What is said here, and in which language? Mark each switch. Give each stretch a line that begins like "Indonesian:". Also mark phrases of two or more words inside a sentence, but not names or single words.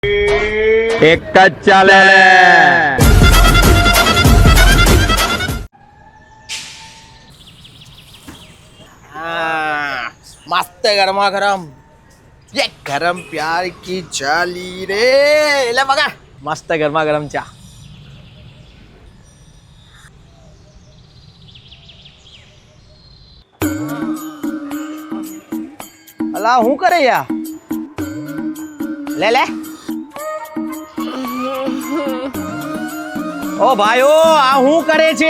Gujarati: એક જ ચાલે.
Hindi: मस्त गरमा गरम ये गरम प्यार की चाली रे
Marathi: ले बघा मस्त गरमा गरम चहा.
Gujarati: અલા હું કરે યા લે લે ઓ ભાઈઓ આ હું કરે છે